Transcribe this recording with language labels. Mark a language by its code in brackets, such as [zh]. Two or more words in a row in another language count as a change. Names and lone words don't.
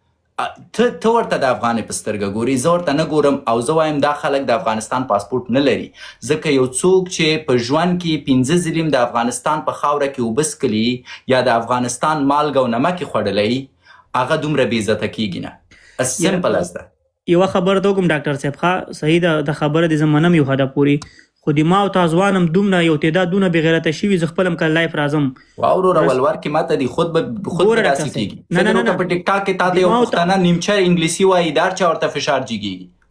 [ps] ته ورته د افغانې په سترګه ګوري، زه ورته نه ګورم. او زه وایم دا خلک د افغانستان پاسپورټ نه لري، ځکه یو څوک چې په ژوند کې 15 ځلیم د افغانستان په خاوره کې اوبه څښلي یا د افغانستان مالګه او نمک یې خوړلی، هغه دومره بې عزته کیږي نه. [en] as simple as that. [ps] یوه خبره ته وکړم ډاکټر صاحب، ښه صحیح ده د خبره دې زه منم یو حده پورې، خو د ما او تا ځوانم دومره یو تعداد دونه بې غیرته شوي، زه خپل هم کله لایف راځم. واوروره ولور کې ماته دي خود به داسې کېږي. فکر وکړه په ټیک ټاک کې تا ته یو پښتانه نیمچه انګلیسي وایي، دا هر چا ورته فشار جګېږي.